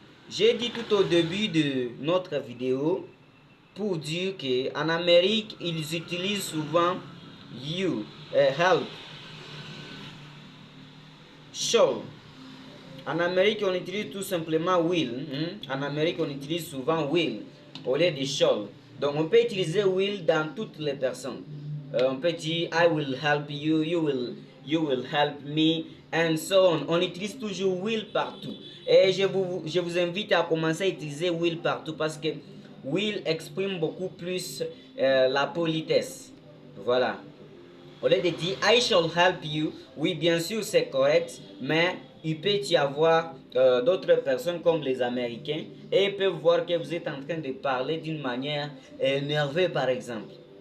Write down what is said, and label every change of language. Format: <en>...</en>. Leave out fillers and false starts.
<fr>J'ai dit tout au début de notre vidéo pour dire qu'en Amérique, ils utilisent souvent you, help, shall. En Amérique, on utilise tout simplement will. En Amérique, on utilise souvent will au lieu de shall. Donc, on peut utiliser will dans toutes les personnes. On peut dire</fr> <en>I will help you, you will help me, and so on.</en> <fr>On utilise toujours will partout. Et je vous invite à commencer à utiliser will partout parce que will exprime beaucoup plus la politesse. Voilà. Au lieu de dire</fr> <en>I shall help you,</en> <fr>oui, bien sûr, c'est correct, mais il peut y avoir d'autres personnes comme les Américains et ils peuvent voir que vous êtes en train de parler d'une manière énervée, par exemple.</fr>